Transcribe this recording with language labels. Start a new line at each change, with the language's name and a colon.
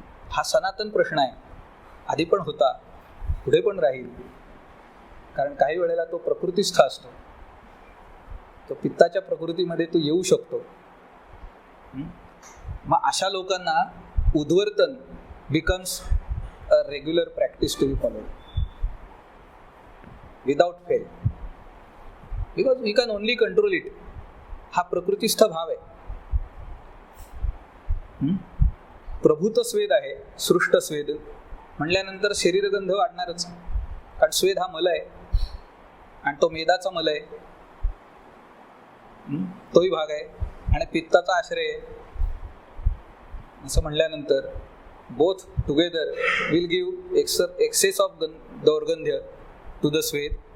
Marathi: हा सनातन प्रश्न आहे, आधी पण होता, पुढे पण राहील. कारण काही वेळेला तो प्रकृतीस्थ असतो, तो पित्ताच्या प्रकृतीमध्ये तो येऊ शकतो. मग अशा लोकांना उद्वर्तन
English: Becomes a regular practice to be followed without fail, because we can only control it.
Marathi: हा प्रकृतीस्थ भाव आहे. प्रभूत स्वेद आहे, सृष्ट स्वेद म्हटल्यानंतर शरीरगंध वाढणारच, कारण स्वेद हा मल आहे आणि तो मेदाचा मल आहे, तोही भाग आहे, आणि पित्ताचा आश्रय आहे. असं म्हणल्यानंतर
English: both together will give excess of daurgandhya to the swed.